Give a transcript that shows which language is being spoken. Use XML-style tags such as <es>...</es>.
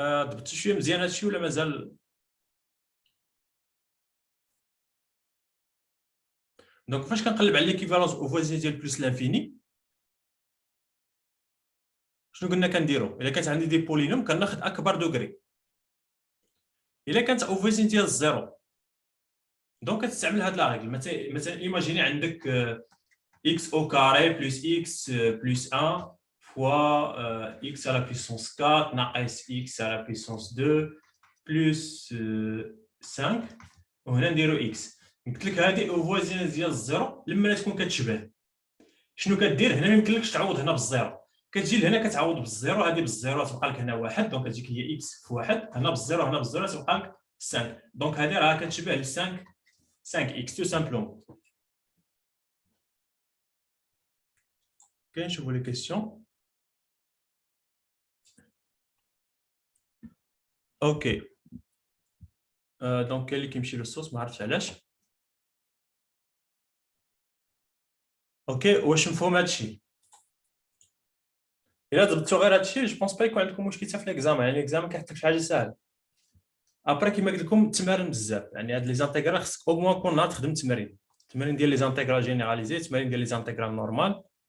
<ar>ضبط شويه مزيان هادشي ولا مازال؟ دونك فاش كنقلب على ليكيفالونس او فوازين ديال بلس لانفيني شنو قلنا كنديرو؟ الا كانت عندي دي بولينوم كناخذ اكبر دوغري. الا كانت او فوازين ديال الزيرو دونك كتستعمل هاد لا ريغل. مثلا ايماجيني عندك</ar> <fr>x au carré plus x plus 1 fois x à la puissance 4</fr> <ar>ناقص</ar> <fr>x à la puissance 2 plus 5</fr> <ar>وهنا نديرو</ar> <fr>x.</fr> <ar>قلت لك هذه او فوازين ديال الزيرو لما تكون كتشبه شنو كدير؟ هنا ما يمكنلكش تعوض هنا بالزيرو، كتجي لهنا كتعوض بالزيرو، هذه بالزيرو تبقى لك هنا 1، دونك كتجيك هي x في 1، هنا بالزيرو هنا بالزيرو تبقى لك 5، دونك هذه راه كتشبه ل 5x</ar> <fr>tout simplement. Ok, je vois les questions. Ok. Donc, quel qui me chie le sauce,</fr> <ar>ما عرفتش علاش. اوكي واش مفهوم هادشي؟ الا ضبطتو غير هادشي جو بونس با يكون عندكم مشكل حتى في الاكزامان، يعني الاكزامان كيحط لك شي حاجه ساهله. ابري كيما قلت لكم التمارين بزاف، يعني هاد لي زانتيغرال خصك او موان كل نهار تخدم التمارين ديال لي زانتيغرال جينيراليزي، التمارين ديال لي زانتيغرال نورمال.</ar>